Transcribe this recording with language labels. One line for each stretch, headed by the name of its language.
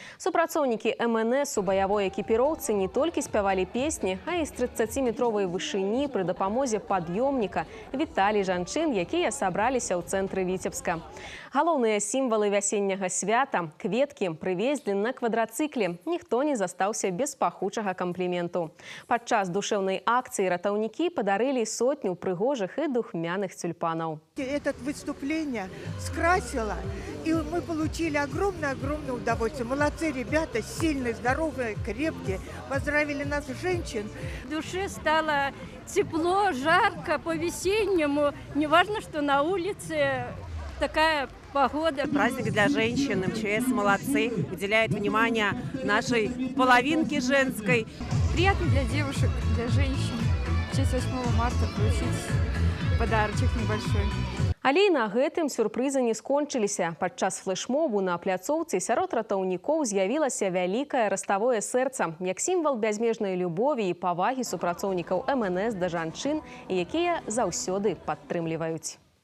Belarusian: Супрацоўнікі МНС у баявой экіпіроўцы не толькі спявалі песні, а і з 30-метровай вышыні пры дапамозе пад'ёмніка віталі жанчын, якія сабраліся ў цэнтры Віцебска. Галоўныя сімвалы вясенняга свята – кветкі – прывезлі на квадрацыкле. Ніхто не застаўся без пахучага кампліменту. Падчас душэўнай акцыі ратаўнікі падарылі сотню прыгожых і духмяных тюльпанаў.
Russian: Это выступление скрасило, и мы получили огромное-огромное удовольствие. Молодцы ребята, сильные, здоровые, крепкие. Поздравили нас, женщин. В душе стало тепло, жарко, по-весеннему. Неважно, что на улице такая погода. Праздник для женщин. МЧС молодцы, уделяет внимание нашей половинке женской. приятно для девушек, для женщин. В честь 8 марта получить подарочек небольшой.
Belarusian: Але і на гэтым сюрпрызы не скончыліся. Падчас флэшмобу на пляцоўцы сярод ратаўнікоў з'явілася вялікае раставое сэрца, як сімвал бязмежнай любові і павагі супрацоўнікаў МНС да жанчын, якія заўсёды падтрымліваюць.